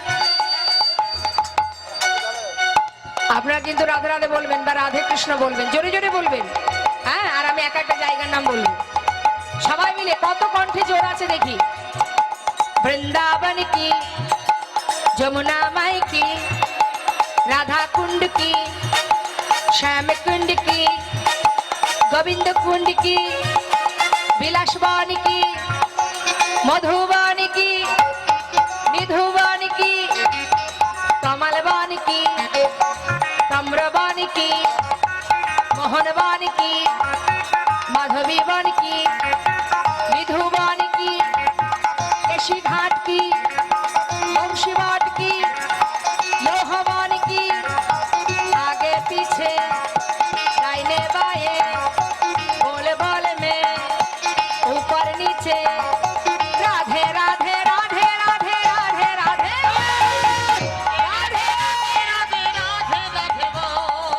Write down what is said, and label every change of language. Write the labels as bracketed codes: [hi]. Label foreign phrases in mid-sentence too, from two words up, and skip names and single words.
[bn] আপনারা কিন্তু রাধে রাধে বলবেন বা রাধে কৃষ্ণ বলবেন, জোরে জোরে বলবেন। হ্যাঁ, আর আমি এক একটা জায়গার নাম বলবো, সবাই মিলে কত কণ্ঠে জোর আছে দেখি। [hi] वृंदावन की, यमुना माई की, राधा कुंड की, श्याम कुंड की, गोविंद कुंड की, विलासवान की, मधुबान की, निधुबान की, कमलवान की, ताम्रवान की, मोहनवान की, माधवीवान की, निधुबान की, केशी घाट की, वंशीवाट की, लोहवान की, आगे पीछे दाहिने बाएं, बोल बोल में ऊपर नीचे, राधे राधे राधे राधे राधे राधे राधे राधे राधे राधे बोल,